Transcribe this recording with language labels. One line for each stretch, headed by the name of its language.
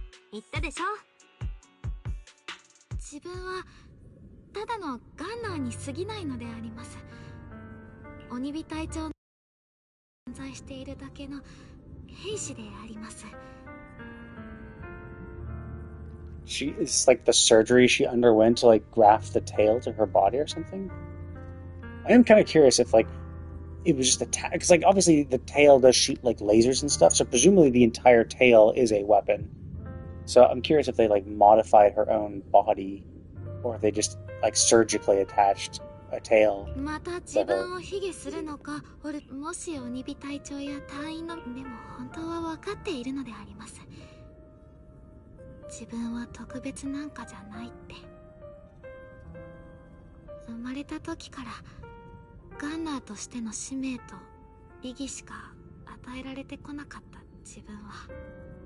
Japanese: 言ったでしょ。自分はただのガンナーに過ぎないのであります。鬼火隊長の存在しているだけの兵士であります。
English: She is like the surgery she underwent to like graft the tail to her body or something. I am kind of curious if like it was just because like obviously the tail does shoot like lasers and stuff, so presumably the entire tail is a weapon. So I'm curious if they like modified her own body, or if they just like surgically attached a tail.
Japanese: また自分を卑下するのか、もし鬼火隊長や隊員のでも本当は分かっているのであります。自分は特別なんかじゃないって。生まれた時からガンナーとしての使命と意義しか与えられてこなかった自分は。